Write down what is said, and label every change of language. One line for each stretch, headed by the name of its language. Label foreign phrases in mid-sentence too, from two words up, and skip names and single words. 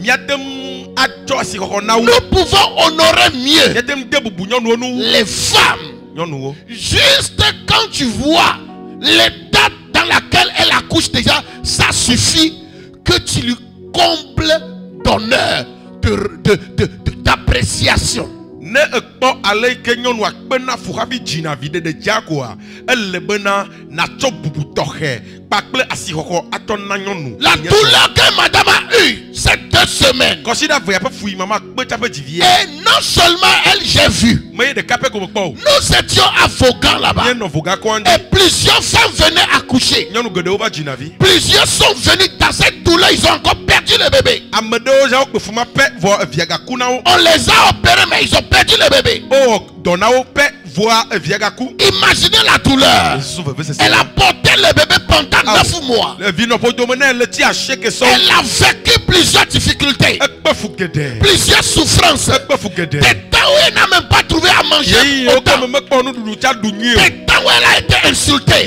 French: Nous pouvons honorer mieux les femmes. Juste quand tu vois l'état dans lequel elle accouche déjà, ça suffit que tu lui combles d'honneur, d'appréciation.
Ewe: Ne ekpo ale ke nyɔnu akpena fuhavi dzina vi de dziakoa ele bena natsɔ bubu tɔxɛ kpakple asixɔxɔ atɔ na nyɔnu.
French: La douleur que madame a eue ces 2 semaines.
Ewe: Kɔsida vɛ yaƒe fui mama kpe tsaƒe dzivi.
French: Et non seulement elle, j'ai vu.
Ewe: Me ye ɖeka pɛ ko me kpɔ o.
French: Nous étions à Vaughan là-bas.
Ewe: Nye nɔ Vaughan kɔn.
French: Et plusieurs femmes venaient accoucher.
Ewe: Nyɔnu geɖewo va dzina vi.
French: Plusieurs sont venus dans cette douleur, ils ont encore perdu le bébé.
Ewe: Ame ɖewo ya wokpe fuma pɛ vɔ evia gaku na wo.
French: On les a opérés mais ils ont perdu le bébé.
Ewe: Oh dɔnawo pɛ vɔa evia gaku.
French: Imaginez la douleur. Elle a porté le bébé pendant 9 mois. Elle a vécu plusieurs difficultés, plusieurs souffrances. Des temps où elle n'a même pas trouvé à manger. Des temps où elle a été insultée.